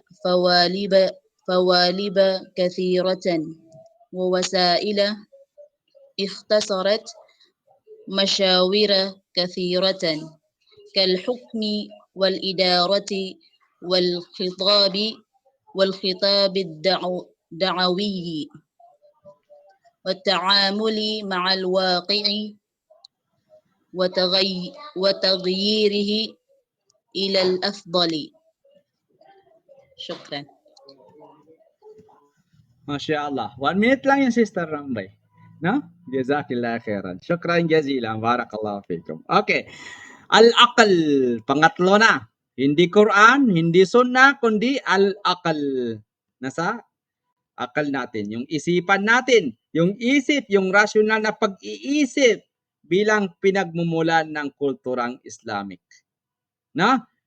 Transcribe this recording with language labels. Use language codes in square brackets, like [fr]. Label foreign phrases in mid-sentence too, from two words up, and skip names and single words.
[ar] فوالب كثيرة ووسائل اختصرت مشاور كثيرة كالحكم والإدارة والخطاب الدعوي والتعامل مع الواقع وتغييره إلى الأفضل. شكرا. ما شاء الله. [tl] 1 minute lang yung Sister Rambay. No? [ar] جزاك الله خيرا. شكرا جزيلا. بارك الله فيكم. Okay. العقل. [tl] Pangatlo na. Hindi Quran, hindi sunnah, kundi al-aql. Nasa akal natin. Yung isipan natin. Yung isip, yung rasyonal na pag-iisip bilang pinagmumulan ng kulturang Islamic. Na?